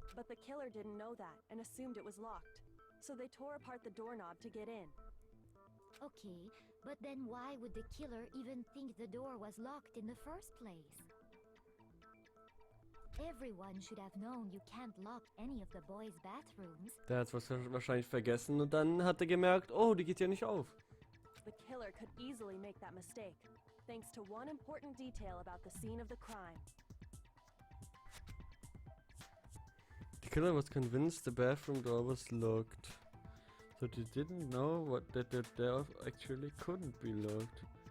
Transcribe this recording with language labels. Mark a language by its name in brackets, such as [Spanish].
[English] But the killer didn't know that and assumed it was locked. So they tore apart the doorknob to get in. Okay, but then why would the killer even think the door was locked in the first place? Everyone should have known you can't lock any of the boys' bathrooms. [German] Der hat was wahrscheinlich vergessen und dann hat er gemerkt, oh, die geht ja nicht auf. [English] The killer could easily make that mistake, thanks to one important detail about the scene of the crime. The killer was convinced the bathroom door was locked. So they didn't know that the door actually couldn't be locked.